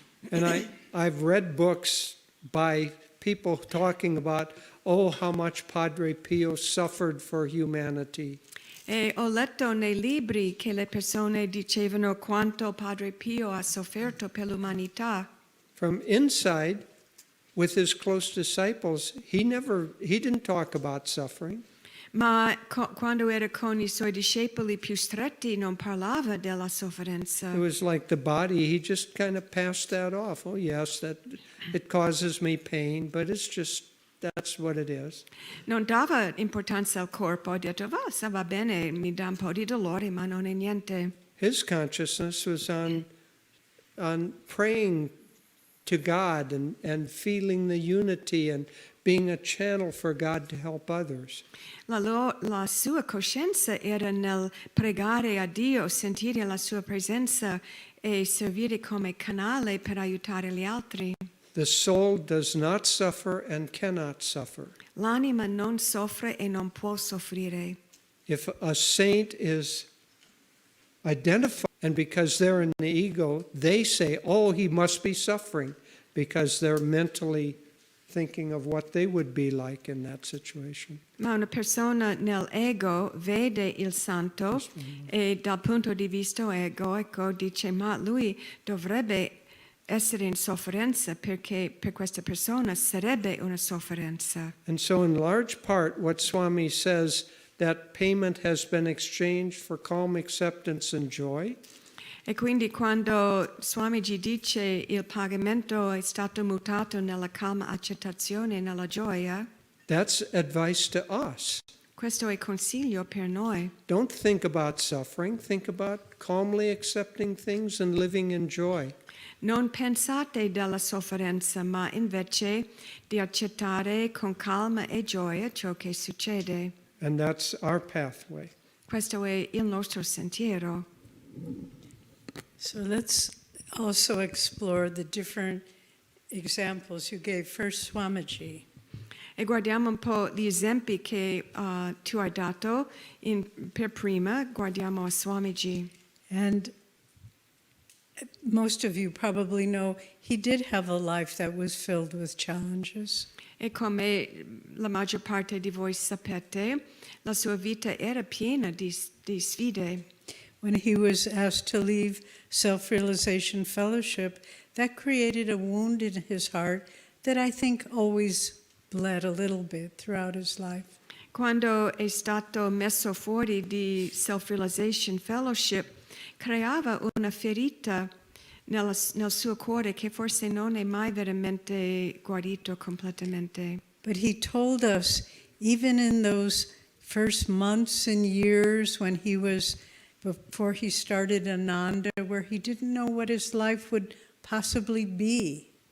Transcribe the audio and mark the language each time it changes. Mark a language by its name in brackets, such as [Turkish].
[English] And I've read books by people talking about, oh, how much Padre Pio suffered for humanity. [Italian] E ho letto nei libri che le persone dicevano quanto Padre Pio ha sofferto per l'umanità. [English] From inside, with his close disciples, he didn't talk about suffering. [Italian] Ma quando era con i suoi discepoli più stretti non parlava della sofferenza. [English] It was like the body, he just kind of passed that off. Oh yes, that it causes me pain, but that's what it is. [Italian] Non dava importanza al corpo, ha detto: se va bene, mi dà un po' di dolore, ma non è niente. [English] His consciousness was on praying to God and feeling the unity and being a channel for God to help others. [Italian] La sua coscienza era nel pregare a Dio, sentire la sua presenza e servire come canale per aiutare gli altri. [English] The soul does not suffer and cannot suffer. [Italian] L'anima non soffre e non può soffrire. [English] If a saint is identified, and because they're in the ego, they say, oh, he must be suffering, because they're mentally thinking of what they would be like in that situation. [Italian] Ma una persona nell'ego vede il santo e dal punto di vista egoico dice ma lui dovrebbe essere in sofferenza perché per questa persona sarebbe una sofferenza. [English] And so in large part what Swami says, that payment has been exchanged for calm acceptance and joy. [Italian] E quindi quando Swamiji dice il pagamento è stato mutato nella calma accettazione e nella gioia, [English] That's advice to us. [Italian] questo è consiglio per noi. [English] Don't think about suffering, think about calmly accepting things and living in joy. [Italian] Non pensate della sofferenza, ma invece di accettare con calma e gioia ciò che succede. [English] And that's our pathway. [Italian] Questo è il nostro sentiero. [English] So let's also explore the different examples you gave. First, Swamiji. [Italian] E guardiamo un po' gli esempi che tu hai dato. Per prima guardiamo a Swamiji. [English] And most of you probably know he did have a life that was filled with challenges. [Italian] E come la maggior parte di voi sapete, la sua vita era piena di sfide. [English] When he was asked to leave Self-Realization Fellowship, that created a wound in his heart that I think always bled a little bit throughout his life. [Italian] Quando è stato messo fuori di Self-Realization Fellowship, creava una ferita nel suo cuore che forse non è mai veramente guarito completamente. [English] But he told us, even in those first months and years when before he started Ananda, where he didn't know what his life would possibly be.